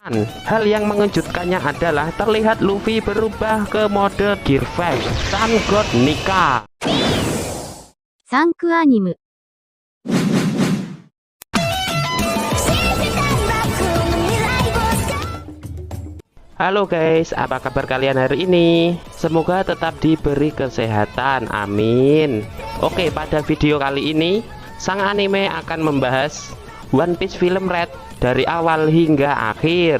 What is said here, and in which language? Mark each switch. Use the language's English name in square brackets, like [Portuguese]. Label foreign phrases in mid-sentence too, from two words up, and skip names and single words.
[Indonesian] Hal yang mengejutkannya adalah terlihat Luffy berubah ke mode Gear 5 Sun God Nika. サンクアニム Halo guys, apa kabar kalian hari ini? Semoga tetap diberi kesehatan, amin. Oke, pada video kali ini sang anime akan membahas One Piece film Red dari awal hingga akhir.